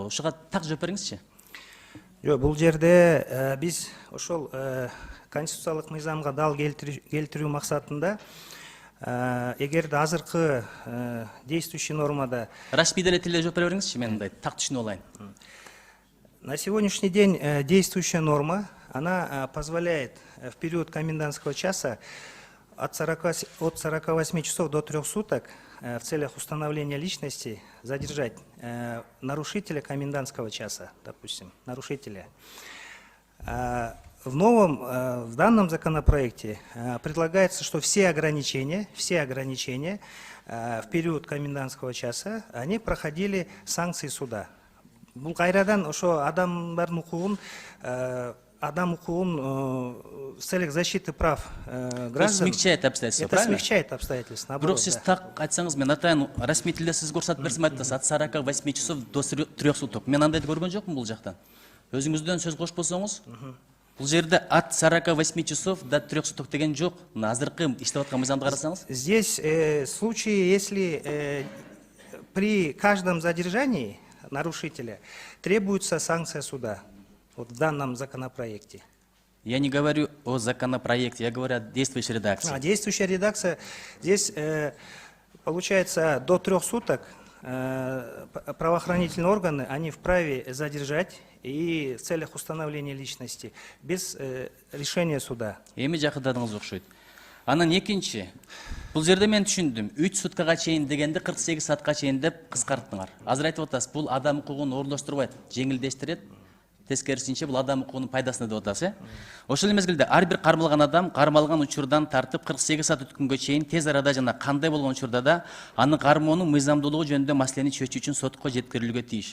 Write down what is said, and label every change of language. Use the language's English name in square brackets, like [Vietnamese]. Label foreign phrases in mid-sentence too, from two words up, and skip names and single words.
[Kyrgyz] Ушуга так жооп бериңизчи. Жок, бул жерде биз ошол конституциялык мыйзамга дал келтирүү максатында эгерде азыркы [Russian] действующий нормада [Kyrgyz] Расмий деле тилде жооп бере бериңизчи, мен мындай так түшүнүп алайын. [Russian] На сегодняшний день действующая норма, она позволяет в период комендантского часа от 48 часов до 3 суток в целях установления личности задержать нарушителя комендантского часа, допустим, нарушителя. В данном законопроекте предлагается, что все ограничения в период комендантского часа, они проходили санкции суда. [Kyrgyz] Бул кайрадан ошо адам укугун [Russian] в целях защиты прав граждан. Смягчает обстоятельства, это правильно? Смягчает обстоятельства. [Kyrgyz] Бирок сиз так айтсаңыз, мен атайын расмий тилде сиз көрсөтүп берсем айтасыз, [Russian] от 48 часов до 3 суток. [Kyrgyz] Мен андайды көргөн жокмун бул жактан. Өзүңүздөн сөз кошпосоңуз, бул жерде [Russian] от 48 часов до 3 суток [Kyrgyz] деген жок. Азыркы иштеп аткан мыйзамды карасаңыз. [Russian] Здесь случаи, если при каждом задержании нарушителя требуется санкция суда. Вот в данном законопроекте. Я не говорю о законопроекте, я говорю о действующей редакции. Действующая редакция, здесь получается до 3 суток правоохранительные органы, они вправе задержать и в целях установления личности без решения суда. [Kyrgyz] Эми жакындадыңыз окшойт. Анан экинчи, бул жерде мен түшүндүм, 3 суткага чейин дегенди 48 саатка чейин деп кыскарттыңар. Азыр айтып атасыз, бул адам укугун оорлоштурбайт, жеңилдештирет. Тескерисинче бул адам укугунун пайдасына деп атасыз, Ошол мезгилде ар бир кармалган адам кармалган учурдан тартып 48 саат өткөнгө чейин тез арада жана кандай болгон учурда да аны кармоонун мыйзамдуулугу жөнүндө маселени чечүү үчүн сотко жеткирилүүгө тийиш.